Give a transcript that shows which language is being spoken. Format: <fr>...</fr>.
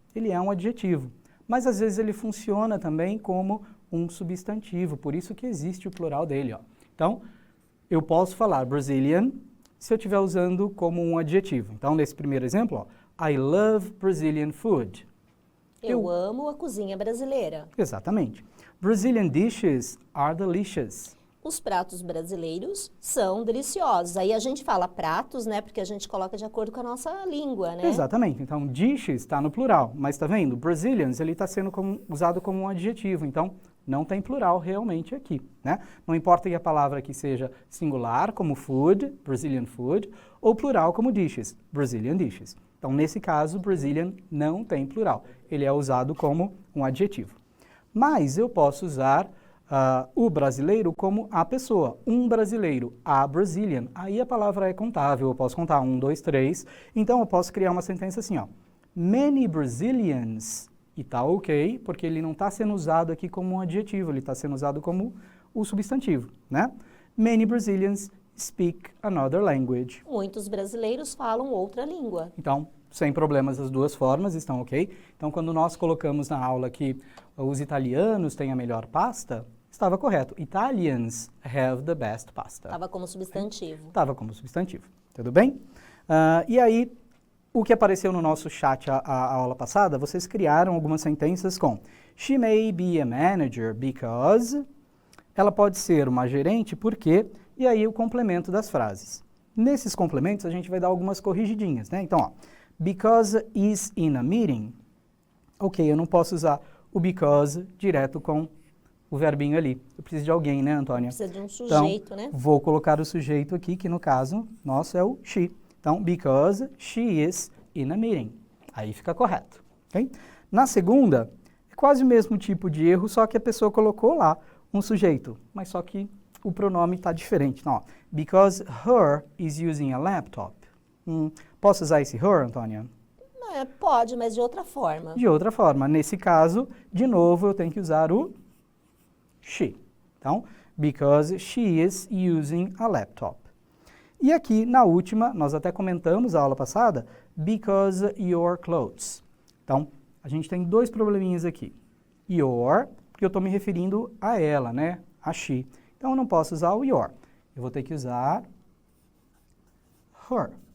<pt>Ele é um adjetivo, mas às vezes ele funciona também como um substantivo, por isso que existe o plural dele, ó. Então, eu posso falar Brazilian se eu estiver usando como um adjetivo. Então, nesse primeiro exemplo, ó,</pt> <en>I love Brazilian food.</en> <pt>Eu amo a cozinha brasileira. Exatamente.</pt> <en>Brazilian dishes are delicious.</en> <pt>Os pratos brasileiros são deliciosos. Aí a gente fala pratos, né? Porque a gente coloca de acordo com a nossa língua, né? Exatamente. Então, dishes está no plural. Mas está vendo? Brazilians, ele está sendo usado como um adjetivo. Então, não tem plural realmente aqui, né? Não importa que a palavra aqui seja singular, como food, Brazilian food, ou plural, como dishes, Brazilian dishes. Então, nesse caso, Brazilian não tem plural. Ele é usado como um adjetivo. Mas eu posso usar o brasileiro como a pessoa. Um brasileiro, a Brazilian. Aí a palavra é contável. Eu posso contar 1, 2, 3. Então, eu posso criar uma sentença assim, ó.</pt> <en>Many Brazilians...</en> <pt>E tá ok, porque ele não está sendo usado aqui como um adjetivo, ele está sendo usado como o substantivo, né?</pt> <en>Many Brazilians speak another language.</en> <pt>Muitos brasileiros falam outra língua. Então, sem problemas, as duas formas estão ok. Então, quando nós colocamos na aula que os italianos têm a melhor pasta, estava correto.</pt> <en>Italians have the best pasta.</en> <pt>Estava como substantivo. Estava como substantivo, tudo bem? E aí... O que apareceu no nosso chat a aula passada, vocês criaram algumas sentenças com</pt> <en>She may be a manager because...</en> <pt>Ela pode ser uma gerente porque... E aí o complemento das frases. Nesses complementos a gente vai dar algumas corrigidinhas, né?</pt> <en>Então, ó, because is in a meeting.</en> <pt>Ok, eu não posso usar o because direto com o verbinho ali. Eu preciso de alguém, né, Antônia? Precisa de um sujeito, então, né? Vou colocar o sujeito aqui, que no caso nosso é o she.</pt> <en>Então, because she is in a meeting.</en> <pt>Aí fica correto. Okay? Na segunda, é quase o mesmo tipo de erro, só que a pessoa colocou lá um sujeito, mas só que o pronome está diferente.</pt> <en>Então, ó, because her is using a laptop.</en> <pt>Posso usar esse her, Antônia? Pode, mas de outra forma. De outra forma. Nesse caso, de novo, eu tenho que usar o she.</pt> <en>Então, because she is using a laptop.</en> <pt>E aqui, na última, nós até comentamos a aula passada,</pt> <en>because your clothes.</en> <pt>Então, a gente tem dois probleminhas aqui. Your, porque eu estou me referindo a ela, né? A she. Então, eu não posso usar o your. Eu vou ter que usar her.</pt>